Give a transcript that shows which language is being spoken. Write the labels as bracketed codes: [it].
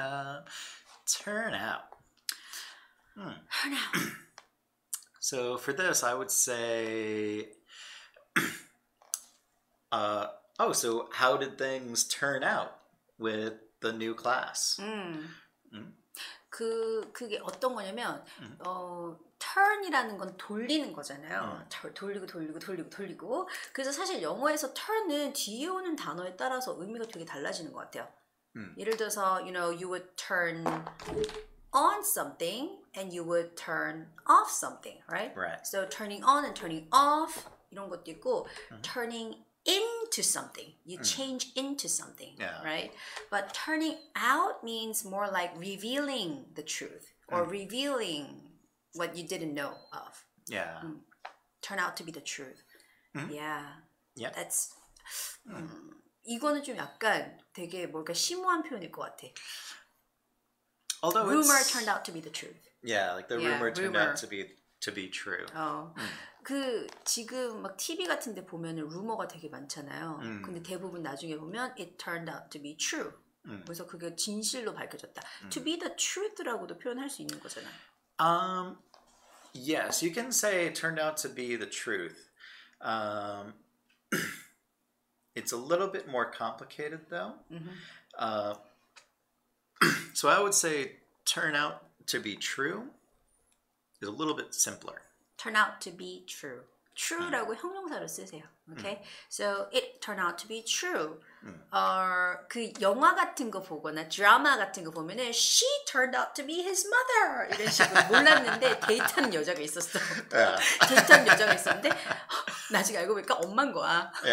[en] up, turn out. Turn out. So for this, I would say, so how did things turn out with the new class? [ko] 그게 어떤 거냐면 turn이라는 건 돌리는 거잖아요. 돌리고. 그래서 사실 영어에서 turn은 뒤에 오는 단어에 따라서 의미가 되게 달라지는 것 같아요. 예를 들어서, [en] you would turn on something and you would turn off something, right? Right. So turning on and turning off [ko] 이런 것도 있고 [en] turning into something. You change into something, right? But turning out means more like revealing the truth or revealing what you didn't know of. Yeah. Turn out to be the truth. Yeah. Yep. [ko] That's 이거는 좀 약간 되게 뭔가 심오한 표현일 것 같아. [en] Although rumor turned out to be the truth. Yeah, like the rumor turned out to be true. [ko] 그 지금 막 TV 같은 데 보면은 루머가 되게 많잖아요. 근데 대부분 나중에 보면 [en] it turned out to be true. [ko] 그래서 그게 진실로 밝혀졌다. [en] To be the truth [ko] 라고도 표현할 수 있는 거잖아. [en] Yes, you can say it turned out to be the truth. It's a little bit more complicated though. So I would say turn out to be true is a little bit simpler. Turn out to be true. [ko] True라고 형용사로 쓰세요. [en] Okay? So it turned out to be true. [ko] 그 영화 같은 거 보거나 드라마 같은 거 보면은 [en] she turned out to be his mother [ko] 이런 식으로 몰랐는데 데이트하는 여자가 있었어. 데이트하는 여자가 있었는데 나중에 알고 보니까 엄마인 거야.